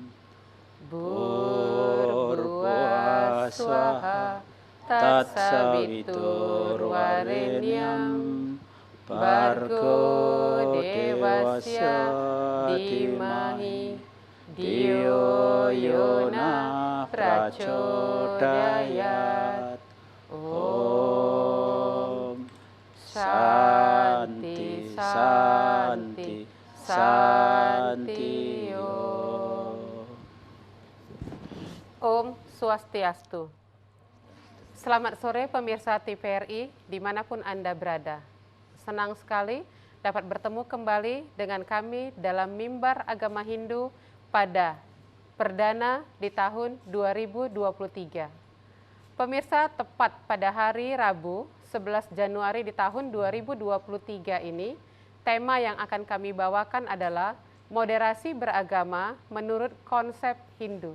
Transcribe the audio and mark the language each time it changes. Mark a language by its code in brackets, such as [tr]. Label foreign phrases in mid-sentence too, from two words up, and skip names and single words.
[sa] भूर्भुवः स्वः तत्सवितुर्वरेण्यं भर्गो देवस्य धीमहि धियो यो नः प्रचोदयात्. ॐ शान्तिः शान्तिः शान्तिः ॐ. ॐ स्वस्त्यस्तु. [id] Selamat sore pemirsa TVRI dimanapun Anda berada. Senang sekali dapat bertemu kembali dengan kami dalam Mimbar Agama Hindu pada perdana di tahun 2023. Pemirsa, tepat pada hari Rabu 11 Januari di tahun 2023 ini, tema yang akan kami bawakan adalah moderasi beragama menurut konsep Hindu.